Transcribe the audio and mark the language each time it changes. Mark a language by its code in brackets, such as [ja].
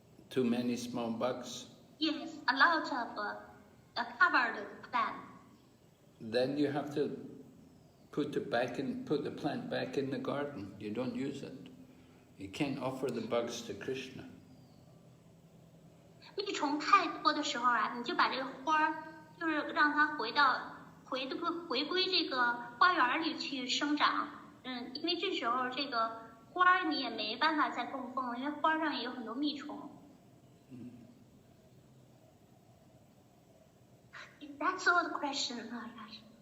[en] Too many small bugs. Yes, a lot of covered plant. Then you have to put the plant back in the garden. You don't use it. You can't offer the bugs to Krishna. [zh] 蜜虫太多的时候你就把这个花就是让它回归这个花园里去生长。因为这时候这个花你也没办法再供奉了，因为花上也有很多蜜虫。 [en] That's all the question, Maharaj.